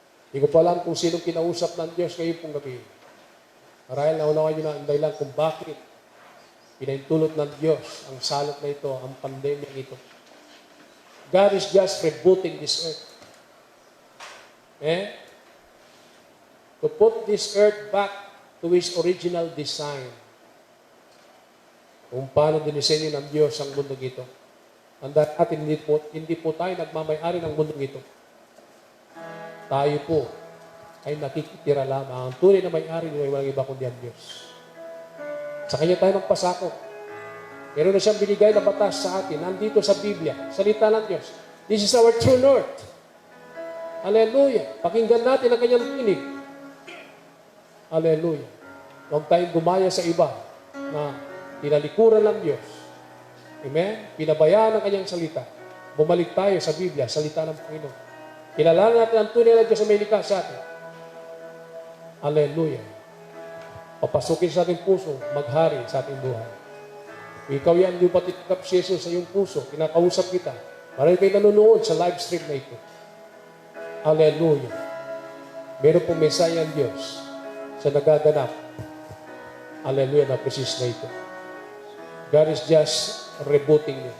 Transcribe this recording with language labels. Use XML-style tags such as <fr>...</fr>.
<tl>Hindi ko pa alam kung sinong kinausap ng Diyos ngayon pong gabi. Marahil naunawa nyo na ang dahilan kung bakit pinaintulot ng Diyos ang salot na ito, ang pandemya ito.</tl> <en>God is just rebooting this earth. Eh? To put this earth back to its original design.</en> <tl>Kung paano dinisenyo ng Diyos ang mundong ito. Tandaan natin, hindi po tayo nagmamay-ari ng mundong ito. Tayo po ay nakikitira lamang. Ang tunay na may-ari ay walang iba kundi ang Diyos. Sa Kanya tayo magpasakop. Meron na siyang binigay na batas sa atin. Nandito sa Biblia, salita ng Diyos.</tl> <en>This is our true north.</en> <tl>Hallelujah. Pakinggan natin ang Kanyang tinig. Hallelujah. Huwag tayong gumaya sa iba na tinalikuran ng Diyos. Amen? Pinabayaan ang Kanyang salita. Bumalik tayo sa Biblia, salita ng Panginoon. Kilalanan natin ang tunay na Diyos na may likha sa atin. Hallelujah. Papasukin sa ating puso, maghari sa ating buhay. Ikaw yan, di ba titigap si Jesus sa iyong puso? Kinakausap kita. Marami kayo nanonood sa live stream na ito. Hallelujah. Meron pong mesaya ang Diyos sa nagaganap. Hallelujah, na presis na ito.</tl> <en>God is just rebooting you.</en>